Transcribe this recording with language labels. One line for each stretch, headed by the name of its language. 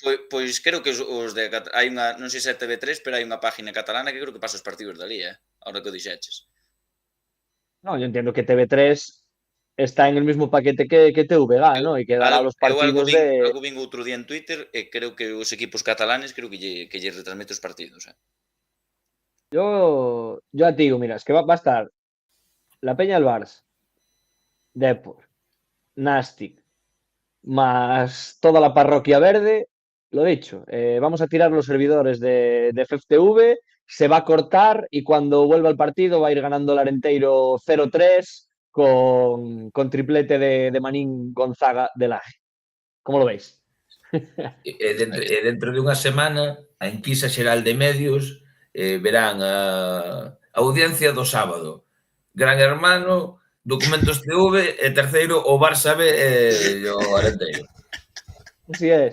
Galician: Pois creo que os de hai unha, non sei se é TV3, pero hai unha página catalana que creo que pasa os partidos dali, ahora que o dixeches.
Spanish: no, yo entiendo que TV3 está en el mismo paquete que TVG, ¿no? Y que dará los partidos de...
Galician: Algo vin outro día en Twitter e creo que os equipos catalanes creo que lle retransmite os partidos.
Spanish: Yo ya te digo, mira, es que va a estar la Peña del Barça, Depor, Nastic, más toda la parroquia verde. Lo dicho, vamos a tirar los servidores de FFTV, se va a cortar y cuando vuelva el partido va a ir ganando el Arenteiro 0-3 con triplete de Manín Gonzaga de Laje. ¿Cómo lo veis?
Galician: Dentro de unha semana, a enquisa xeral de medios verán a audiencia do sábado. Gran Hermano, Documentos TV e terceiro o Barça B e o Arenteiro.
Spanish: Así es.